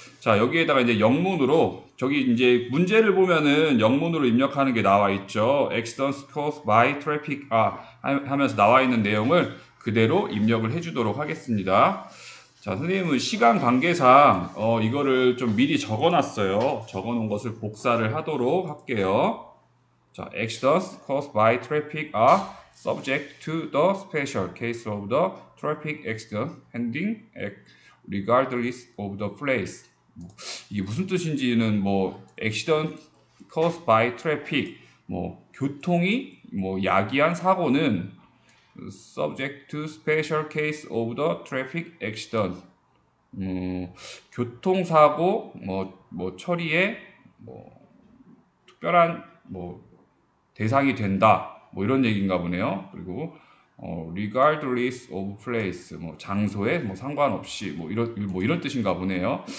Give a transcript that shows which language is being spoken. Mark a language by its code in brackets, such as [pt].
[ko] 자, 여기에다가 이제 영문으로, 저기 이제 문제를 보면은 영문으로 입력하는 게 나와 있죠. [en] Accidents caused by traffic [ko] 하면서 나와 있는 내용을 그대로 입력을 해주도록 하겠습니다. 자, 선생님은 시간 관계상 이거를 좀 미리 적어놨어요. 적어놓은 것을 복사를 하도록 할게요. [en] 자, accidents caused by traffic are subject to the special case of the traffic accident handling act regardless of the place. [ko] 이게 무슨 뜻인지는 뭐 [en] accident caused by traffic [ko] 뭐 교통이 뭐 야기한 사고는 [en] subject to special case of the traffic accident. [ko] 교통사고 뭐 처리에 뭐 특별한 뭐 대상이 된다 뭐 이런 얘기인가 보네요. 그리고 [en] regardless of place [ko] 뭐 장소에 뭐 상관없이 뭐 이런 뜻인가 보네요.